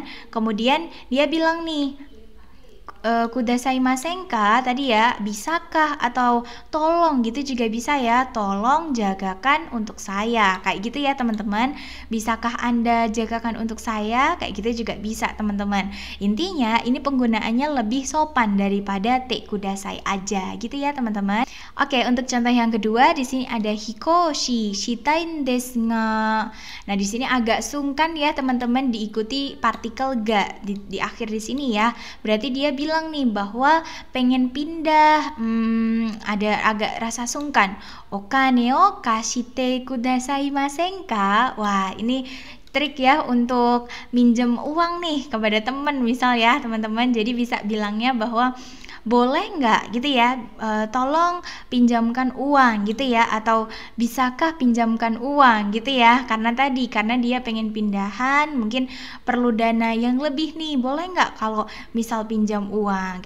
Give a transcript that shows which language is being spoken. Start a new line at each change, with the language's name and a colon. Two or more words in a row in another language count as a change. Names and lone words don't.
Indonesian: Kemudian dia bilang nih,
Japanese: くださいませんか
Indonesian: tadi ya, bisakah, atau tolong gitu juga bisa ya, tolong jagakan untuk saya, kayak gitu ya teman-teman. Bisakah Anda jagakan untuk saya, kayak gitu juga bisa teman-teman. Intinya ini penggunaannya lebih sopan daripada
Japanese: てください
Indonesian: aja gitu ya teman-teman. Oke, untuk contoh yang kedua di sini ada
Japanese: 引っ越ししたいんですが.
Indonesian: Nah, di sini agak sungkan ya teman-teman diikuti partikel ga di akhir di sini ya. Berarti dia bilang nih bahwa pengen pindah, ada agak rasa sungkan.
Japanese: お金を貸してくださいませんか?
Indonesian: Wah, ini trik ya untuk minjem uang nih kepada teman misal ya teman-teman. Jadi bisa bilangnya bahwa boleh nggak gitu ya, tolong pinjamkan uang gitu ya, atau bisakah pinjamkan uang gitu ya, karena dia pengen pindahan, mungkin perlu dana yang lebih nih, boleh nggak kalau misal pinjam uang.